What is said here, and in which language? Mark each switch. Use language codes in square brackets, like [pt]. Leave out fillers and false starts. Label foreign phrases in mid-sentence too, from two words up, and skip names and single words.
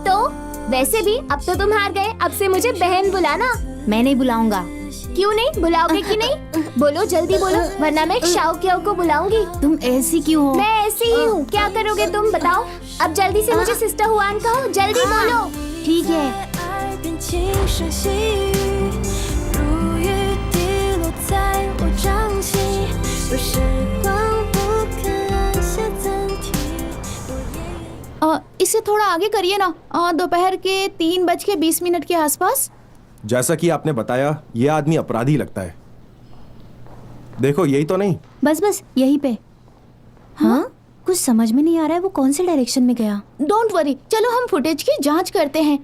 [hi] तो वैसे भी अब तो तुम हार गए। अब से मुझे बहन बुलाना। मैं नहीं बुलाऊंगा। क्यों नहीं बुलाओगे कि नहीं? बोलो जल्दी बोलो, वरना मैं शाओ को बुलाऊंगी। तुम ऐसी क्यों हो? मैं ऐसी ही हूँ, क्या करोगे तुम बताओ? अब जल्दी से मुझे सिस्टर हुआन कहो, जल्दी बोलो। ठीक है। [zh] 爱变轻声细语，如雨滴落在我掌心。若时光不肯按下暂停，我也 [hi] इसे थोड़ा आगे करिए ना। दोपहर के 3:20 के आसपास। जैसा कि आपने बताया, ये आदमी अपराधी लगता है। देखो यही तो नहीं। बस बस यहीं पे। हाँ, कुछ समझ में नहीं आ रहा है वो कौन से डायरेक्शन में गया। [en] don't worry, [hi] चलो हम फुटेज की जांच करते हैं।